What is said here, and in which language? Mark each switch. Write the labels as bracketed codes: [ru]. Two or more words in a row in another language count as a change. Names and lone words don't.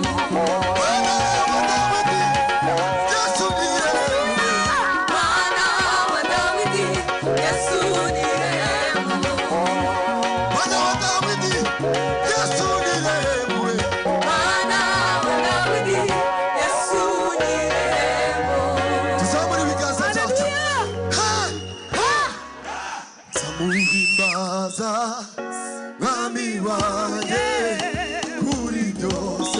[sw] Mwana wa Daudi, Yesu nirehemu we. Mwana wa Daudi, Yesu nirehemu. Mwana wa Daudi, Yesu nirehemu we. Mwana wa Daudi, Yesu nirehemu. [rw] Tuzamure ibiganza byacu. Samuhimbaza mwami wanjye kuri byose.